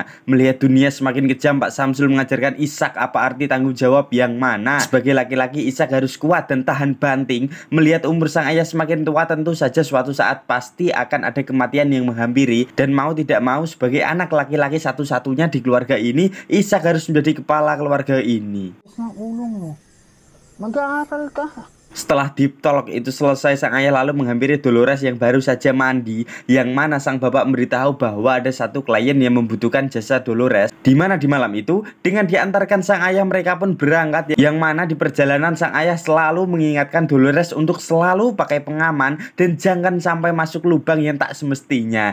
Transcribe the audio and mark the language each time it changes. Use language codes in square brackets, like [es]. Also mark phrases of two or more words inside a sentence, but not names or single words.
[id] Melihat dunia semakin kejam, Pak Samsul mengajarkan Ishak apa arti tanggung jawab, yang mana sebagai laki-laki Ishak harus kuat dan tahan banting. Melihat umur sang ayah semakin tua, tentu saja suatu saat pasti akan ada kematian yang menghampiri, dan mau tidak mau sebagai anak laki-laki satu-satunya di keluarga ini, Ishak harus menjadi kepala keluarga ini. [tl] Mag-aaral ka. [id] Setelah [en] deep talk [id] itu selesai, sang ayah lalu menghampiri Dolores yang baru saja mandi, yang mana sang bapak memberitahu bahwa ada satu klien yang membutuhkan jasa Dolores, di mana di malam itu dengan diantarkan sang ayah mereka pun berangkat, yang mana di perjalanan sang ayah selalu mengingatkan Dolores untuk selalu pakai pengaman dan jangan sampai masuk lubang yang tak semestinya.